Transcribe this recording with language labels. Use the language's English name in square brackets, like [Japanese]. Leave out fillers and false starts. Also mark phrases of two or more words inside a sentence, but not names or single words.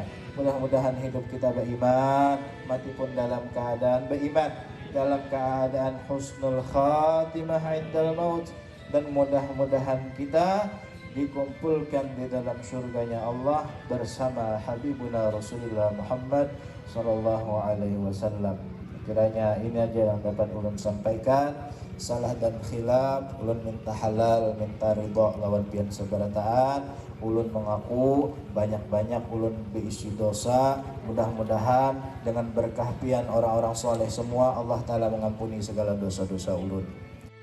[Indonesian] Mudah-mudahan hidup kita beriman, mati pun dalam keadaan beriman, dalam keadaan [Arabic] حسن الخاتمة عند الموت, [Indonesian] dan mudah-mudahan kita dikumpulkan di dalam surganya Allah bersama Habibuna Rasulullah Muhammad [Arabic] صلى الله عليه وسلم. [Banjar] Kiranya ini aja yang dapat ulun sampaikan. Salah dan khilaf ulun minta halal, minta ridha lawan pian seberataan. ulun mengaku banyak-banyak ulun berisi dosa. Mudah-mudahan dengan berkah pian orang-orang soleh semua Allah Ta'ala mengampuni segala dosa-dosa ulun.